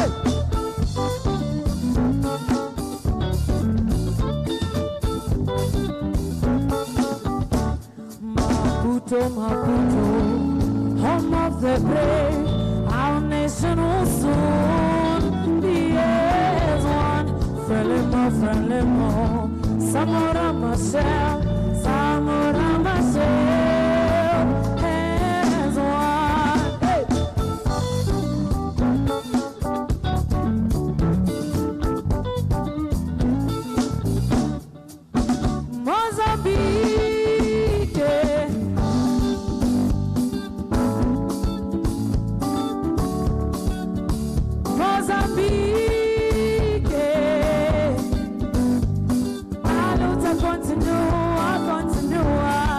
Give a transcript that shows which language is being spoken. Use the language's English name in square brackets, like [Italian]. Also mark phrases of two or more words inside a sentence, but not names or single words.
[English] Maputo, Maputo, home of the brave, our nation will soon be as one. Frelimo, frelimo, Samora Marcel, Samora Marcel, as one. Hey. [Portuguese] Mozambique, Mozambique, a luta continua, continua.